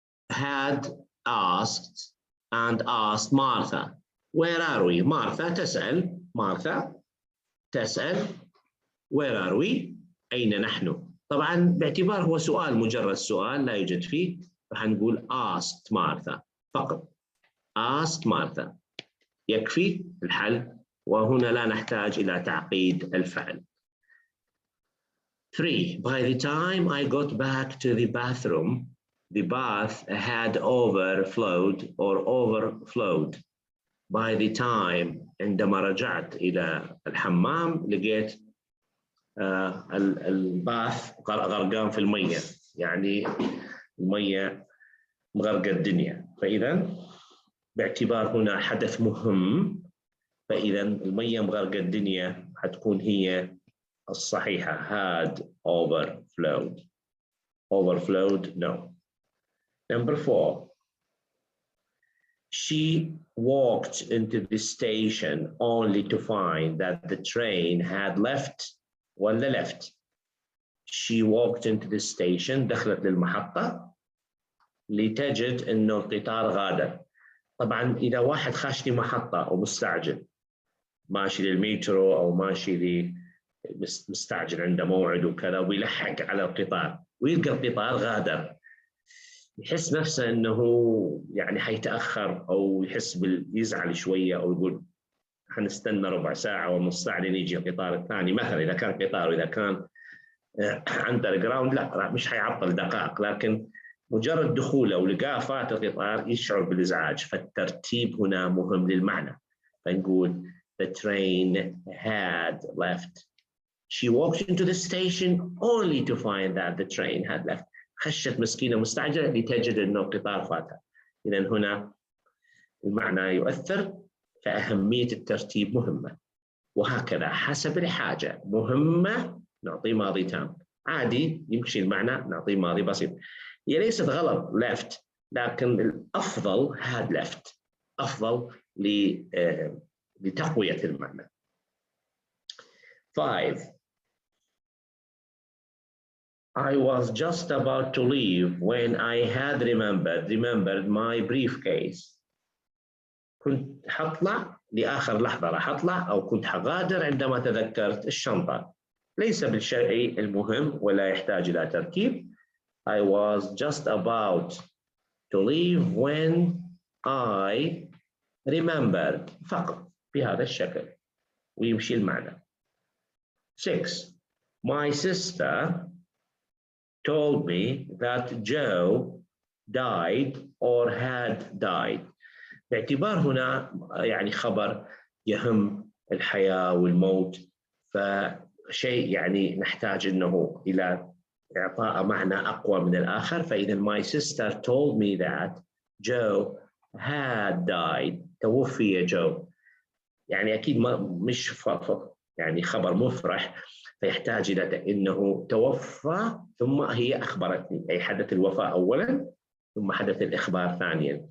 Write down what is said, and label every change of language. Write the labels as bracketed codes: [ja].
[en] Had asked and asked Martha. Where are we? [ar] Martha تسأل [en] where are we؟ [ar] أين نحن؟ طبعا باعتبار هو سؤال، مجرد سؤال لا يوجد فيه، راح نقول [en] asked Martha [ar] فقط. [en] asked Martha [ar] يكفي الحل، وهنا لا نحتاج إلى تعقيد الفعل. [en] 3, by the time I got back to the bathroom, the bath had overflowed or overflowed. [ar] By the time، عندما رجعت إلى الحمام لقيت الباث غرقان في المية، يعني المية مغرقة الدنيا. فإذا باعتبار هنا حدث مهم، فإذا المية مغرقة الدنيا حتكون هي الصحيحة. [en] had overflowed. Overflowed no. Number 4, she walked into the station only to find that the train had left. [ar] ولا left. [en] She walked into the station، [ar] دخلت للمحطة لتجد إنه القطار غادر. طبعا إذا واحد خاشني محطة أو مستعجل، ماشي للمترو أو ماشي مستعجل عنده موعد وكذا، ويلحق على القطار ويلقى القطار غادر، يحس نفسه انه يعني حيتاخر، او يحس يزعل شويه، او يقول حنستنى ربع ساعه ونص ساعه لين يجي القطار الثاني مثلا، اذا كان قطار، واذا كان اندر جراوند لا مش حيعطل دقائق، لكن مجرد دخوله ولقاه فات القطار يشعر بالازعاج. فالترتيب هنا مهم للمعنى، فنقول [en] the train had left. She walked into the station only to find that the train had left. [ar] خشت مسكينة مستعجلة لتجد أنه القطار فاتها. إذن هنا المعنى يؤثر، فأهمية الترتيب مهمة. وهكذا حسب الحاجة، مهمة نعطيه ماضي تام، عادي يمشي المعنى نعطيه ماضي بسيط. هي ليست غلط left، لكن الأفضل had left، أفضل لتقوية المعنى. [en] 5, I was just about to leave when I had remembered my briefcase. [ar] كنت حطلع لآخر لحظة، راح أطلع أو كنت حغادر عندما تذكرت الشنطة. ليس بالشيء المهم ولا يحتاج إلى تركيب. [en] I was just about to leave when I remembered [ar] فقط بهذا الشكل ويمشي المعنى. [en] 6, my sister told me that Joe died or had died. [ar] باعتبار هنا يعني خبر يهم الحياة والموت، فشيء يعني نحتاج إنه إلى إعطاء معنى أقوى من الآخر. فإذا [en] my sister told me that Joe had died، [ar] توفي جو، يعني أكيد مش يعني خبر مفرح، فيحتاج إلى إنه توفى ثم هي أخبرتني، أي حدث الوفاة أولاً ثم حدث الإخبار ثانياً.